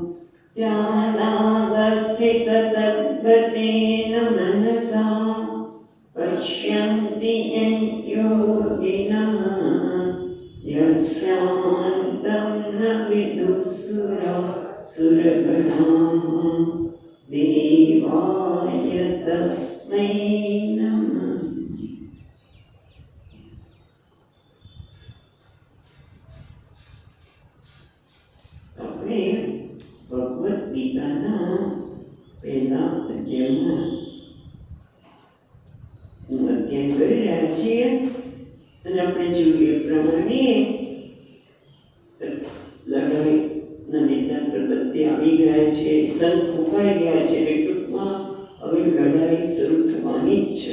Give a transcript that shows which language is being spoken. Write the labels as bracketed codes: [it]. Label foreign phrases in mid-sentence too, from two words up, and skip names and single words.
[sa] ध्यानावस्थिततद्गतेन मनसा पश्यन्ति यं योगिनः यस्यान्तं न विदुः सुरगणाः। देवाय तस्मै नमः। [gu] આપણે ભગવદ્ ગીતાના પહેલા અધ્યાયમાં અધ્યયન કરી રહ્યા છીએ અને આપણે જોયું એ પ્રમાણે લડાઈના મેદાન પર બધે આવી ગયા છે, સંત ફૂંકાઈ ગયા છે એટલે ટૂંકમાં હવે લડાઈ શરૂ થવાની જ છે.